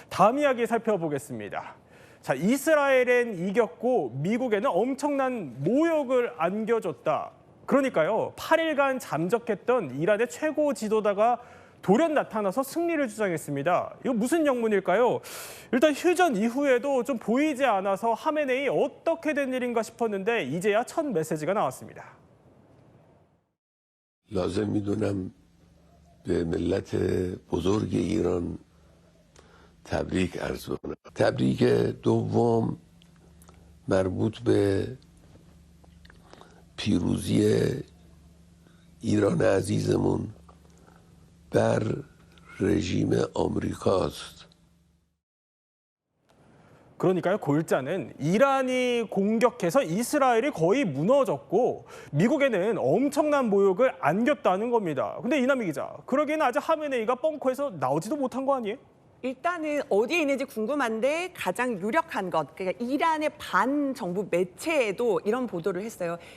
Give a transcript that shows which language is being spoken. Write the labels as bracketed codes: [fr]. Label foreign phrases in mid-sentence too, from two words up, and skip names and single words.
[ko] 다음 이야기 살펴보겠습니다. 자, 이스라엘엔 이겼고 미국에는 엄청난 모욕을 안겨줬다. 그러니까요, 8일간 잠적했던 이란의 최고 지도자가 돌연 나타나서 승리를 주장했습니다. 이거 무슨 영문일까요? 일단 휴전 이후에도 좀 보이지 않아서 하메네이 어떻게 된 일인가 싶었는데 이제야 첫 메시지가 나왔습니다. [fa] لازم میدونم به ملت بزرگ ایران تبریک عرض کنم. تبریک دوم مربوط به پیروزی ایران عزیزمون بر رژیم آمریکاست. [ko] 그러니까요, 골자는 이란이 공격해서 이스라엘이 거의 무너졌고 미국에는 엄청난 모욕을 안겼다는 겁니다. 근데 이남희 기자, 그러기에는 아직 하메네이가 벙커에서 나오지도 못한 거 아니에요? 일단은 어디에 있는지 궁금한데 가장 유력한 것, 그러니까 이란의 반정부 매체에도 이런 보도를 했어요.